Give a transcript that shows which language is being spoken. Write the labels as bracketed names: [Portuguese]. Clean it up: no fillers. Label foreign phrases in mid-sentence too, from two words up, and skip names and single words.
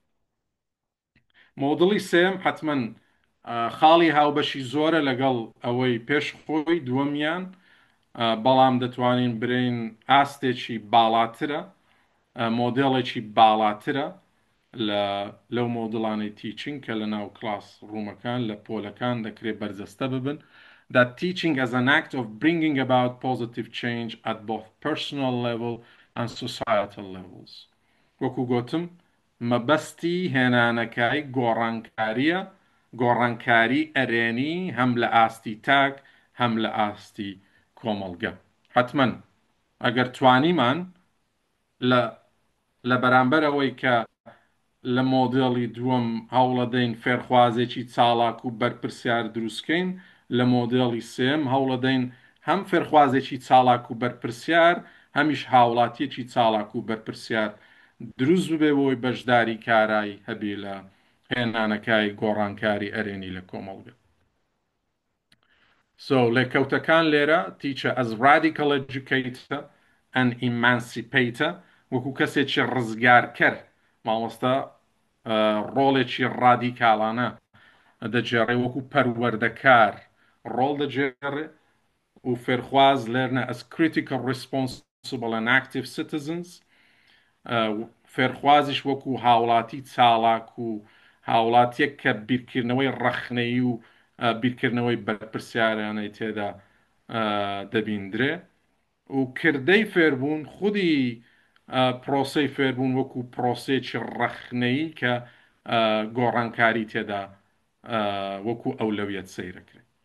[Central Kurdish] مۆدڵی سێم حتمما خاڵی هاوبەشی زۆرە لەگەڵ ئەوەی پێشخۆی دووەمیان بەڵام دەتوانین برین ئاستێکی باڵاترە مۆدێڵێکی باڵاترە لەو مۆدڵانەی تیچنگ کە لە ناو کلاس ڕوومەکان لە پۆلەکان دەکرێت بەرجەستە ببن [English] that teaching as an act of bringing about positive change at both personal level and societal levels [Central Kurdish] وەکو گوتم مەبەستی هێنانەکای گۆڕانکاریە گۆڕانکاری ئەرێنی هەم لە ئاستی تاک هەم لە ئاستی کۆمەڵگە حتمما ئەگەر توانیمان لە بەرامبەر ئەوەی کە لە مۆدێڵی دووەم هەوڵەدەین فێرخوازێکی چالاک و بەرپرسیار دروستکەین لە مۆدێڵی سێم هەوڵەدەین هەم فێرخوازێکی چالاک و بەرپرسیار هەمیش هاوڵاتیەکی چالاک و بەرپرسیار دروست ببێ بۆی بەشداری کارایی هەبێ لە هێنانەکای گۆڕانکاری ئەرێنی لە کۆمەڵگە So لێکەوتەکان لێرە [English] teacher as radical educator and emancipator [Central Kurdish] وەکو کەسێکی ڕزگارکەر مامۆستا ڕۆڵێکی ڕادیکاڵانە دەجێڕێ وەکو پەروەردەکار ڕۆڵ دەجێڕێ و فێرخواز لێرنە [English] as critical responsible and active citizens [Central Kurdish] فێرخوازیش وەکو هاوڵاتی چالاک و هاوڵاتیەک کە بیرکردنەوەی ڕەخنەی و بیرکردنەوەی بەرپرسیارانەی تێدا دەبیندرێ و کردەی فێربوون خودی پرۆسەی فێربوون وەکو پرۆسێکی ڕەخنەی کە گۆڕانکاری تێدا وەکو ئەولەویەت سەیرەکرێت